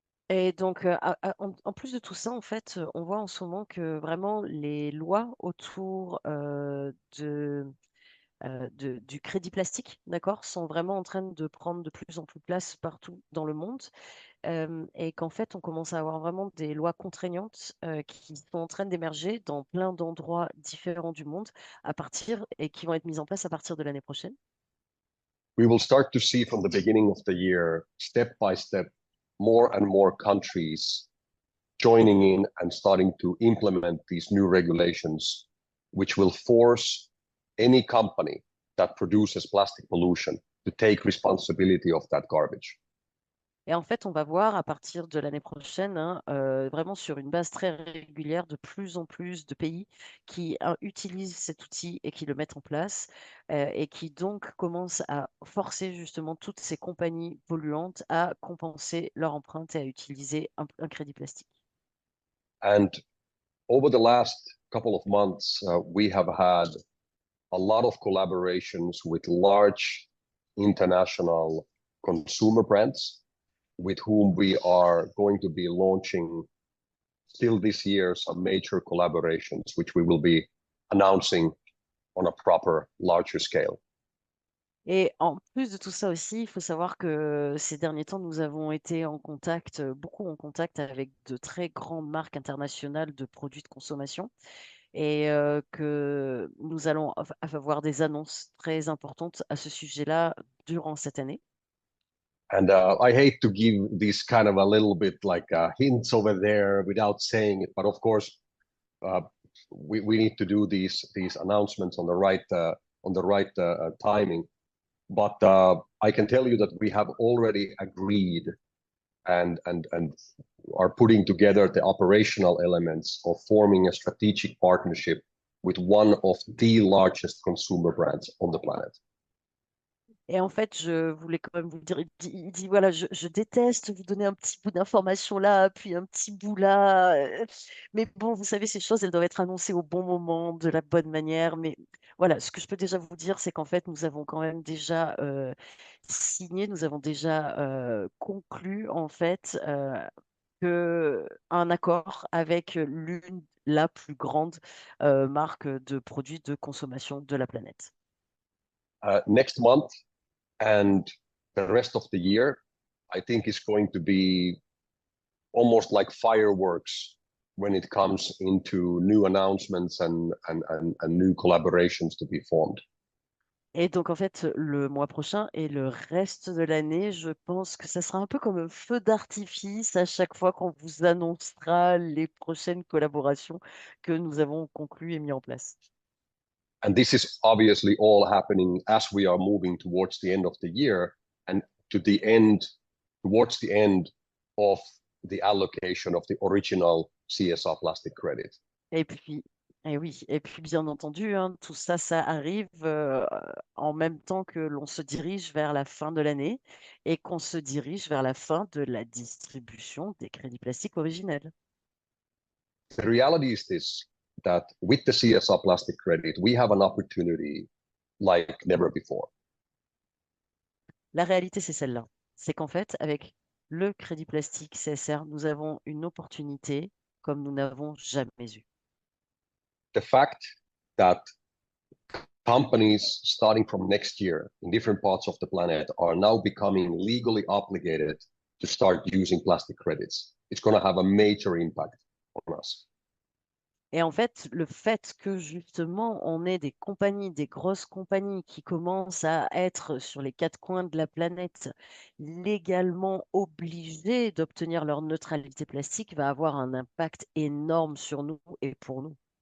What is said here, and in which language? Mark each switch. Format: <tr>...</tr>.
<fr>Et donc, en plus de tout ça, en fait, on voit en ce moment que vraiment les lois autour du crédit plastique, d'accord, sont vraiment en train de prendre de plus en plus place partout dans le monde. Et qu'en fait, on commence à avoir vraiment des lois contraignantes qui sont en train d'émerger dans plein d'endroits différents du monde et qui vont être mises en place à partir de l'année prochaine.</fr> <en>We will start to see from the beginning of the year, step by step, more and more countries joining in and starting to implement these new regulations, which will force any company that produces plastic pollution to take responsibility of that garbage.</en> <fr>Et en fait, on va voir à partir de l'année prochaine, hein, vraiment sur une base très régulière, de plus en plus de pays qui utilisent cet outil et qui le mettent en place et qui donc commencent à forcer justement toutes ces compagnies polluantes à compenser leur empreinte et à utiliser un crédit plastique.</fr> <en>And over the last couple of months, we have had a lot of collaborations with large international consumer brands with whom we are going to be launching still this year some major collaborations, which we will be announcing on a proper larger scale.</en> <fr>Et en plus de tout ça aussi, il faut savoir que ces derniers temps, nous avons été beaucoup en contact avec de très grandes marques internationales de produits de consommation et que nous allons avoir des annonces très importantes à ce sujet-là durant cette année.</fr> <en>And I hate to give this kind of a little bit like hints over there without saying it, but of course, we need to do these announcements on the right timing. But I can tell you that we have already agreed and are putting together the operational elements of forming a strategic partnership with one of the largest consumer brands on the planet.</en> <fr>Et en fait, je voulais quand même vous dire, il dit, voilà, je déteste vous donner un petit bout d'information là, puis un petit bout là. Mais bon, vous savez, ces choses, elles doivent être annoncées au bon moment, de la bonne manière. Mais voilà, ce que je peux déjà vous dire, c'est qu'en fait, nous avons quand même déjà signé, nous avons déjà conclu, en fait, un accord avec la plus grande marque de produits de consommation de la planète.</fr> <en>Next month and the rest of the year, I think is going to be almost like fireworks when it comes into new announcements and new collaborations to be formed.</en> <fr>Et donc, en fait, le mois prochain et le reste de l'année, je pense que ça sera un peu comme un feu d'artifice à chaque fois qu'on vous annoncera les prochaines collaborations que nous avons conclues et mis en place.</fr> <en>And this is obviously all happening as we are moving towards the end of the year and towards the end of the allocation of the original CSR plastic credit.</en> <fr>Et puis, et puis bien entendu, hein, tout ça, ça arrive en même temps que l'on se dirige vers la fin de l'année et qu'on se dirige vers la fin de la distribution des crédits plastiques originels.</fr> <en>The reality is this, that with the CSR plastic credit, we have an opportunity like never before.</en> <fr>La réalité, c'est celle-là. C'est qu'en fait, avec le crédit plastique CSR, nous avons une opportunité comme nous n'avons jamais eu.</fr> <en>The fact that companies starting from next year in different parts of the planet are now becoming legally obligated to start using plastic credits. It's going to have a major impact on us.</en> <fr>Et en fait, le fait que justement on ait des compagnies, des grosses compagnies qui commencent à être sur les quatre coins de la planète légalement obligées d'obtenir leur neutralité plastique va avoir un impact énorme sur nous et pour nous.</fr>